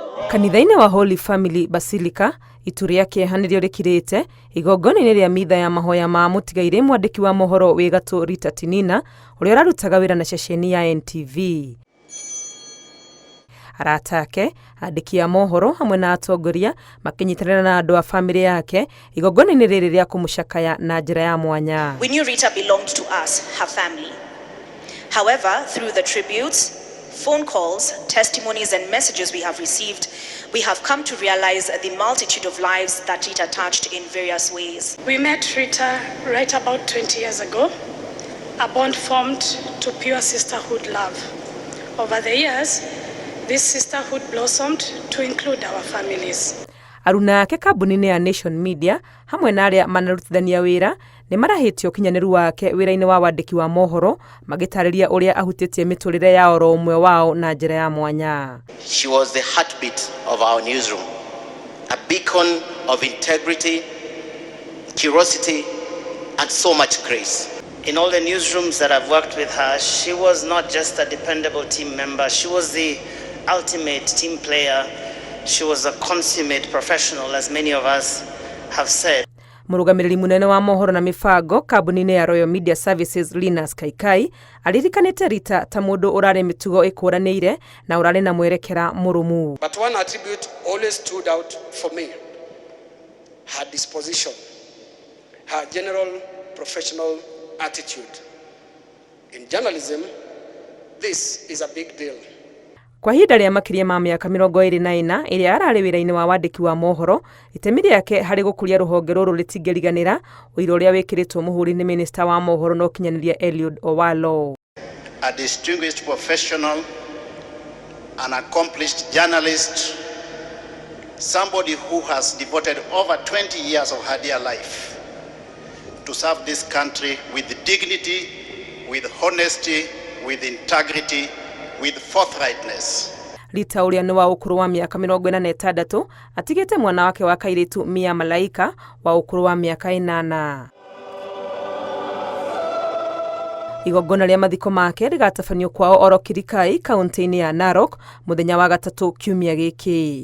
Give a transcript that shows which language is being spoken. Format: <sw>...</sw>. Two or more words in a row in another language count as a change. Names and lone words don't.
<ki>Kanitha-inĩ wa Holy Family Basilica, itu rĩake hanĩrĩo rĩkirĩte igongona-inĩ rĩa mitha ya mahoya ma mũtigairĩ mwandĩki wa mohoro wĩ gatũ Rita Tinina, ũrĩa ũrarutaga wĩra na ceceni ya NTV. Arata ake, andĩki a mohoro hamwe na atongoria makĩnyitanĩra na andũ a famĩlĩ yake igongona-inĩ rĩrĩ rĩa kũmũcakaya na njĩra ya mwanya.</ki> <en>We knew Rita belonged to us, her family. However, through the tributes, phone calls, testimonies and messages we have received, we have come to realize the multitude of lives that Rita touched in various ways. We met Rita right about 20 years ago, a bond formed to pure sisterhood love. Over the years, this sisterhood blossomed to include our families.</en> <ki>Aruna ake kambuni-inĩ ya Nation Media hamwe na arĩa manarutithania wĩra nĩ marahĩtio kinyanĩru wake wĩra-inĩ wa wandĩki wa mohoro magĩtarĩria ũrĩa ahutĩtie mĩtũrĩre ya oro ũmwe wao na njĩra ya mwanya.</ki> <en>She was the heartbeat of our newsroom, a beacon of integrity, curiosity and so much grace. In all the newsrooms that I've worked with her, she was not just a dependable team member, she was the ultimate team player. She was a consummate professional, as many of us have said.</en> <ki>Mũrũgamĩrĩri mũnene wa mohoro na mĩbango kambuni-inĩ ya Royal Media Services Linus Kaikai aririkanĩte Rita ta mũndũ ũrarĩ mĩtugo ĩkũranĩire na ũrarĩ na mwerekera mũrũmu.</ki> <en>But one attribute always stood out for me: her disposition, her general professional attitude. In journalism, this is a big deal.</en> <ki>Kwa ihinda rĩa makĩria ma mĩaka 24 ĩrĩa ararĩ wĩra-inĩ wa wandĩki wa mohoro, itemi rĩake harĩ gũkũria rũhonge rũrũ rĩtingĩriganĩra, ũira ũrĩa wĩkĩrĩtwo mũhũri nĩ minista wa mohoro na ũkinyanĩria Eliud Owalo.</ki> <en>A distinguished professional, an accomplished journalist, somebody who has devoted over 20 years of her dear life to serve this country with dignity, with honesty, with integrity, with forthrightness.</en> <ki>Rita ũrĩa nĩ wa ũkũrũ wa mĩaka 46 atigĩte mwana wake wa kairĩtu Mia Malaika wa ũkũrũ wa mĩaka 8. Igongona rĩa mathiko make rĩgatabanio kwao oro Kirikai, kaunti-inĩ ya Narok mũthenya wa gatatũ kiumia gĩkĩ.</ki>